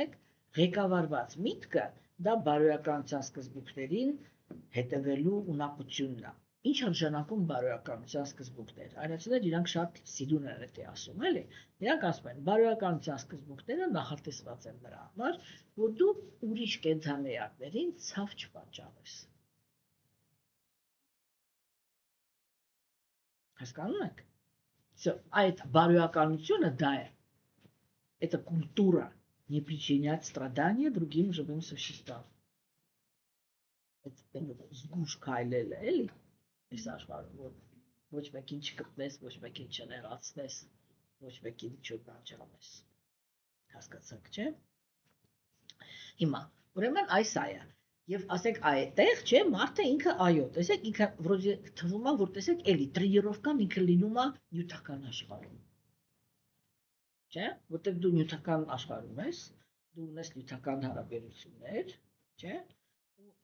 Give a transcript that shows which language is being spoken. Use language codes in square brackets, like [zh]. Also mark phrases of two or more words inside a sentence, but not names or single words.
[hy] եք, ղեկավարված միտքը դա բարոյականության սկզբունքներին հետևելու ունակությունն է։ Ինչ նշանակում բարոյականության սկզբունքներ։ Այրացիներ իրանք շատ սիրուն են դա ասում, էլի։ Իրանք ասում են, բարոյականության սկզբունքները նախատեսված են նրա համար, որ դու ուրիշ կենցաղեակներին ցավ չպատճառես։ Հասկանում եք։ [ru] Всё, [hy] այդ բարոյականությունը դա է։ [ru] Это культура не причинять страдания другим живым существам. [hy] Это զգուշ քայլել է, էլի։ Այս աշխարհում որ ոչ մեկին չկպնես, ոչ մեկին չնեղացնես, ոչ մեկին ինչ-որ բան չանես։ Հասկացաք, չէ՞։ Հիմա, ուրեմն այս այա։ Եվ ասեք այդտեղ, չէ, մարդը ինքը այո, տեսեք, ինքը վրոզի թվում է, որ տեսեք, էլի տրենիրովկան ինքը լինում է նյութական աշխարհում։ Չէ՞, որտեղ դու նյութական աշխարհում ես, դու ունես նյութական հարաբերություններ, չէ՞, ու